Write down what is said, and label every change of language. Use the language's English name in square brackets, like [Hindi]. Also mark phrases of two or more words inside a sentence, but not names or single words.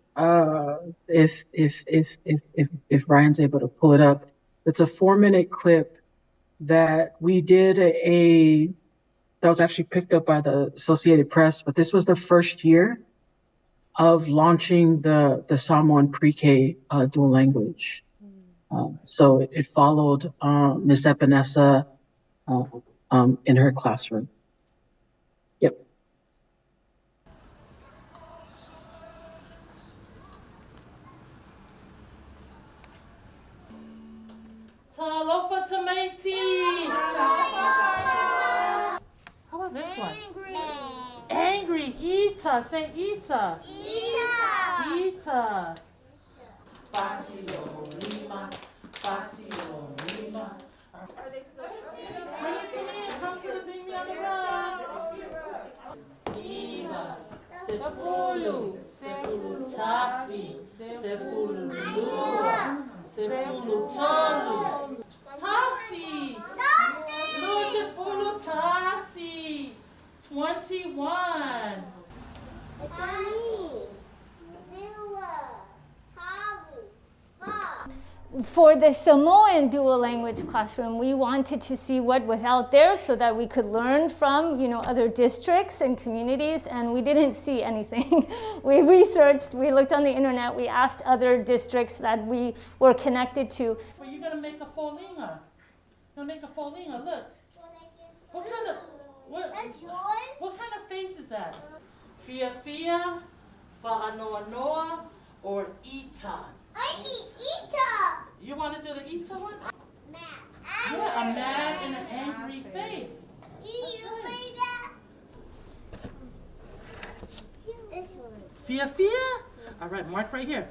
[English] If Ryan's able to pull it up, it's a 4-minute clip that we did that was actually picked up by the Associated Press, but this was the first year of launching the Samoan pre-K dual language. So it followed Ms. Epinesa in her classroom. Yep. [Samoan] Talofa tamati. [English] How about this one? Angry. Ita. Say Ita. Ita. [Samoan] Patio lima. Patio lima. [English] Bring it to me. Come to the baby on the rug. [Samoan] Lima. Sefulu. Sefulu tasi. Sefulu lua. Sefulu tolu. Tasi. Lua sefulu tasi. 21. [English] For the Samoan dual language classroom, we wanted to see what was out there so that we could learn from, you know, other districts and communities, and we didn't see anything. We researched, we looked on the internet, we asked other districts that we were connected to. Well, you're gonna make a folinga. You're gonna make a folinga, look. What kind of, That's yours? what kind of face is that? [Samoan] Fia fia, fa'anoa noa, [English] or ita? I need Ita. You want to do the Ita one? Mad. Yeah, a mad and an angry face. You made that? [Samoan] Fia Fia? [English] All right, mark right here.